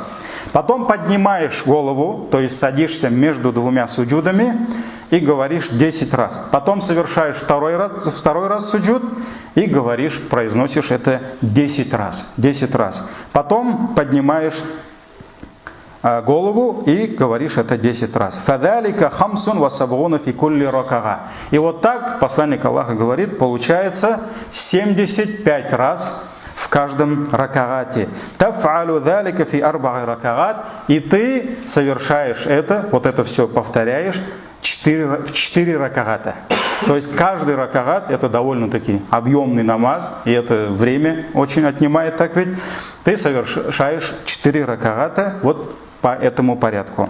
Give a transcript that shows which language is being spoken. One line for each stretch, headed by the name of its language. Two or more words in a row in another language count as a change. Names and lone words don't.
Russian: Потом поднимаешь голову, то есть садишься между двумя суджудами и говоришь 10 раз. Потом совершаешь второй раз суджуд и говоришь, произносишь это 10 раз. 10 раз. Потом поднимаешь голову и говоришь это 10 раз.
Arabic: «فذلك خمس وسبعون في كل ركعة».
Russian: И вот так посланник Аллаха говорит, получается 75 раз в каждом ракагате.
Arabic: «تفعل ذلك في أربع ركعات».
Russian: И ты совершаешь это, вот это все повторяешь в 4 ракагата. То есть каждый ракагат — это довольно-таки объемный намаз, и это время очень отнимает, так ведь. Ты совершаешь 4 ракагата вот по этому порядку.